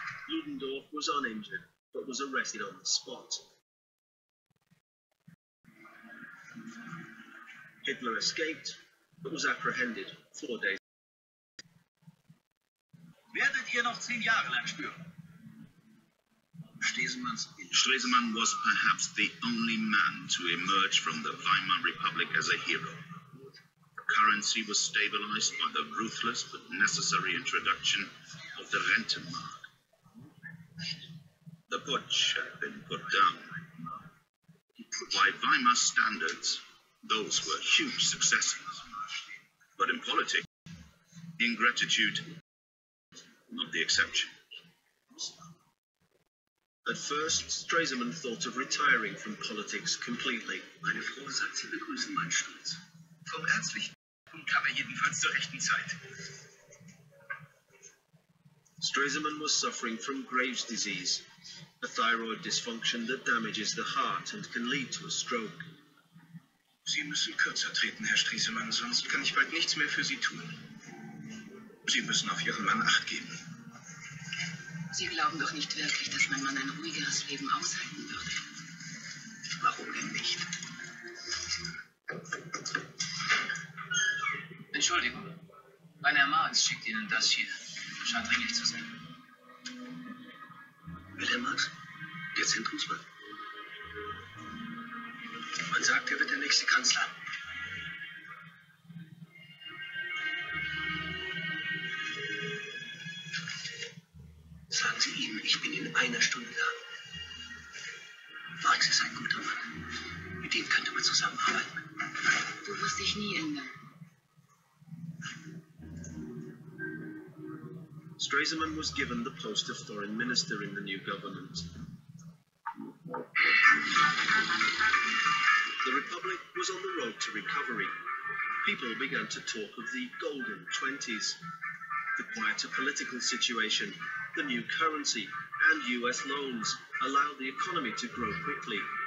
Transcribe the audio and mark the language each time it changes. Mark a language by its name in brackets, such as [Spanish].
[English] Ludendorff was uninjured, but was arrested on the spot. Hitler escaped, but was apprehended 4 days. [German] Werdet ihr noch 10 Jahre lang spüren? [English] Stresemann was perhaps the only man to emerge from the Weimar Republic as a hero. The currency was stabilized by the ruthless but necessary introduction of the Rentenmark. The putsch had been put down. By Weimar standards, those were huge successes. But in politics, ingratitude, not the exception. At first, Stresemann thought of retiring from politics completely. [German] Meine Frau sagt, sie begrüßen meinen Sturz. Vom ärztlichen kam jedenfalls zur rechten Zeit. [English] Stresemann was suffering from Graves' disease, a thyroid dysfunction that damages the heart and can lead to a stroke. [German] Sie müssen kürzer treten, Herr Stresemann, sonst kann ich bald nichts mehr für Sie tun. Sie müssen auf Ihren Mann Acht geben. Sie glauben doch nicht wirklich, dass mein Mann ein ruhigeres Leben aushalten würde. Warum denn nicht? Rainer Marx schickt Ihnen das hier. Scheint dringlich zu sein. Wilhelm Marx? Der Zentrumsmann? Man sagt, er wird der nächste Kanzler. Sagen Sie ihm, ich bin in einer Stunde da. Marx ist ein guter Mann. Mit dem könnte man zusammenarbeiten. Du wirst dich nie ändern. [English] Stresemann was given the post of foreign minister in the new government. The Republic was on the road to recovery. People began to talk of the golden 20s. The quieter political situation, the new currency, and US loans allowed the economy to grow quickly.